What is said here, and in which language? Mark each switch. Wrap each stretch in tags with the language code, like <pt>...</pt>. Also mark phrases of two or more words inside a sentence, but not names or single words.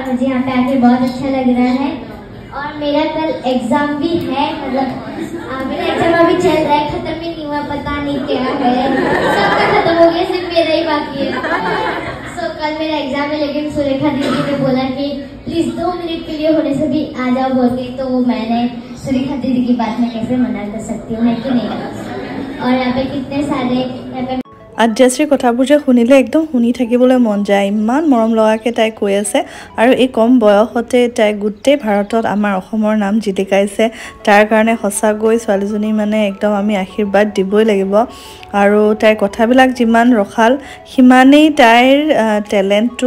<hi>मुझे यहाँ पे आके बहुत अच्छा लग रहा है और मेरा कल एग्जाम भी है मतलब मेरा एग्जाम अभी चल रहा है खत्म ही नहीं हुआ पता नहीं क्या है सबका खत्म हो गया सिर्फ मेरा ही बाकी है सो कल मेरा एग्जाम है लेकिन सुरेखा दीदी ने बोला कि प्लीज 2 मिनट के लिए होने से भी आ जाओ बोल के तो मैंने सुरेखा दीदी की बात में कैसे मना कर सकती हूँ है कि नहीं और यहाँ पे कितने सारे यहाँ पे</hi> <as>আধ্যাশ্ৰীৰ কথাবোৰ যে শুনিলে একদম শুনি থাকিবলৈ মন যায় ইমান মৰম লগাকৈ তাই কৈ আছে আৰু এই কম বয়সতে তাই গোটেই ভাৰতত আমাৰ অসমৰ নাম জিলিকাইছে তাৰ কাৰণে সঁচাকৈ ছোৱালীজনী মানে একদম আমি আশীৰ্বাদ দিবই লাগিব আৰু তাইৰ কথাবিলাক যিমান ৰখাল সিমানেই তাইৰ টেলেণ্টটো</as>